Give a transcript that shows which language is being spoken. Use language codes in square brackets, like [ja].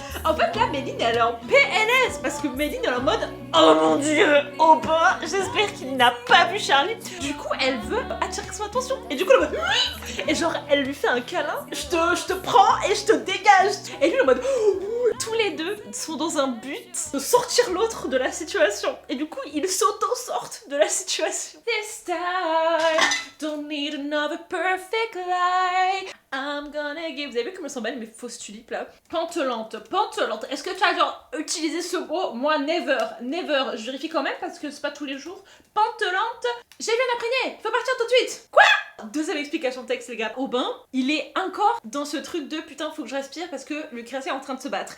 [fr] En fait là, Méline elle est en PLS parce que Méline elle est en mode oh mon dieu, Aubin, j'espère qu'il n'a pas vu Charlie. Du coup elle veut attirer son attention et du coup elle va et genre elle lui fait un câlin, je te prends et je te dégage. Et lui en mode tous les deux sont dans un but de sortir l'autre de la situation et du coup ils s'auto-sortent de la situation. [en] This time, don't need another perfect lie. I'm gonna give. [fr] Vous avez vu comment elles sont belles mes fausses tulipes là? Pantelante. Est-ce que tu as genre utilisé ce mot? Moi, never. Je vérifie quand même parce que c'est pas tous les jours. Pantelante. J'ai vu un imprégné. Faut partir tout de suite. Quoi? Deuxième explication de texte les gars. Aubin, il est encore dans ce truc de putain faut que je respire parce que Lucrétia est en train de se battre.